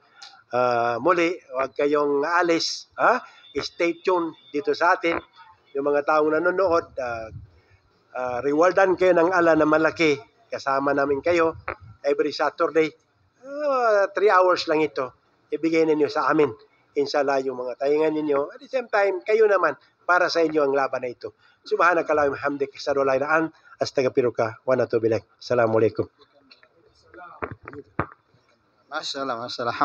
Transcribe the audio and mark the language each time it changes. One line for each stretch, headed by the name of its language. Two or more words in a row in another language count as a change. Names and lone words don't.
Filipino: Muli, huwag kayong alis.
English: Stay tuned
Filipino: dito sa atin. Yung mga taong nanonood, rewardan kayo ng ala na malaki. Kasama namin kayo
English: every Saturday.
Filipino: 3 hours lang ito. Ibigay ninyo sa amin. Inshallah, yung mga taingan ninyo.
English: At the same time,
Filipino: kayo naman, para sa inyo ang laban na ito.
Arabic: سبحانك اللهم حمدك أشهد أن لا إله إلا أنت أستغفرك وأتوب إليك.
Filipino: Assalamualaikum. Masalah.